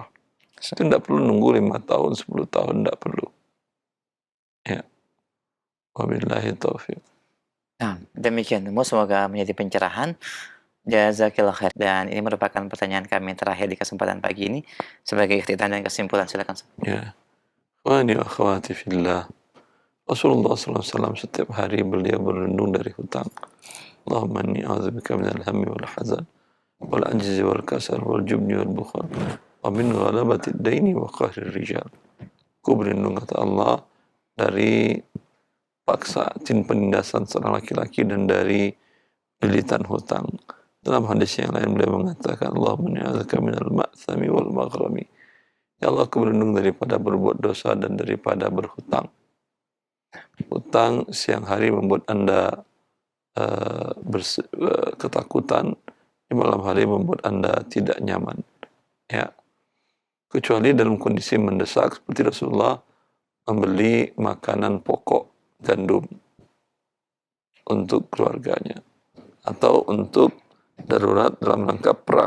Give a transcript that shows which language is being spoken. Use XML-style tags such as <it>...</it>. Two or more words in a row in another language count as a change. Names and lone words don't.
<id>Itu tidak perlu nunggu 5 tahun, 10 tahun, tidak perlu.</id> <ar>Ya. وبالله التوفيق.</ar> <id>Nah, demikian Ummu, semoga menjadi pencerahan.</id> <ar>جزاكِ الله خير.</ar> <id>Dan ini merupakan pertanyaan kami terakhir di kesempatan pagi ini. Sebagai ikhtitam dan kesimpulan, silakan.</id> <ar>Ya. إخواني وأخواتي في الله.</ar> <id>Rasulullah SAW setiap hari beliau berlindung dari hutang.</id> <ar>اللهم إني أعوذ بك من الهم والحزن والعجز والكسل والجبن والبخل ومن غلبة الدين وقهر الرجال.</ar> <id>Aku berlindung, kata Allah, dari paksa penindasan seorang laki-laki dan dari lilitan hutang. Dalam hadis yang lain beliau mengatakan,</id> <ar>اللهم إني أعوذ بك من المأثم والمغرم.</ar> <id>Ya Allah, aku berlindung daripada berbuat dosa dan daripada berhutang. Hutang siang hari membuat Anda ketakutan, di malam hari membuat Anda tidak nyaman. Ya. Kecuali dalam kondisi mendesak seperti Rasulullah membeli makanan pokok gandum untuk keluarganya atau untuk darurat dalam rangka perang.</id>